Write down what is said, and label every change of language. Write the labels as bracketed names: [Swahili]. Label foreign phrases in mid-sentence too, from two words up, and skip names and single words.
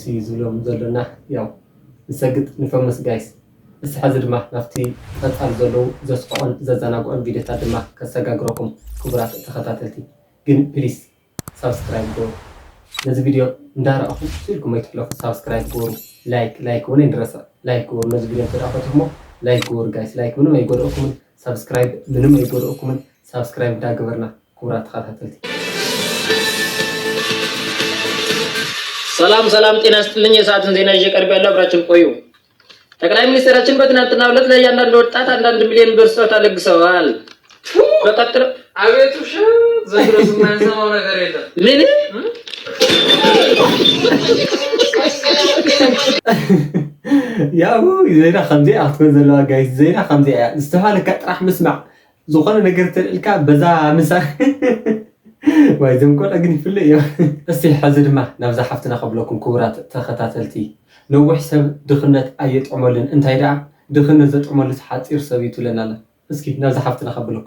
[Tigrinya] እዩ ዝብሎም ዘሎና ያው ንሰግጥ ንፈምስ ጋይስ እስቲ ሕዚ ድማ ናብቲ ቀፃሊ ዘለዉ ዘስቆዖን ዘዘናግዖን ቪድዮታት ድማ ከሰጋግረኩም ክቡራት ተኸታተልቲ ግን [English] please subscribe [Tigrinya] ገበሩ ነዚ ቪድዮ እንዳረኣኹም ስኢልኩም ኣይትሕለፉ ሳብስክራይብ ገበሩ ላይክ እውን ኣይንረሳእ ላይክ ገበሩ ነዚ ቪድዮ ተዳፈትኩሞ ላይክ ገበሩ ጋይስ ላይክ ምንም ኣይጎድኦኩምን ሳብስክራይብ ምንም ኣይጎድኦኩምን ሳብስክራይብ እንዳገበርና ክቡራት ተኸታተልቲ [Amharic] ሰላም ጤና ይስጥልኝ የሰዓቱን ዜና ይዤ ቀርቤያለሁ አብራችን ቆዩ ጠቅላይ ሚኒስትራችን በትናንትናው ዕለት ለእያንዳንዱ ወጣት 1 ሚሊዮን ብር ስጦታ ለግሰዋል በቀጥታ አቤቱ ዘግረስ የማይሰማው ነገር የለም ምን [Tigrinya] ያው ዜና ከምዚ ኣትኮን ዘለዋ ጋይስ ዜና ከምዚ እያ ዝተባሃለካ ጥራሕ ምስማዕ ዝኾነ ነገር ተልእልካ በዛ ምሳር ዋይ ዘምቆል ግን ይፍልእ እዮም እስቲ ሕዚ ድማ ናብዛ ሓፍትና ከብለኩም ክቡራት ተኸታተልቲ ነዊሕ ሰብ ድኽነት ኣየጥዕመሉን እንታይ ደኣ ድኽነት ዘጥዕመሉስ ሓፂር ሰብ እዩ ትብለና ኣላ እስኪ ናብዛ ሓፍትና ከብለኩም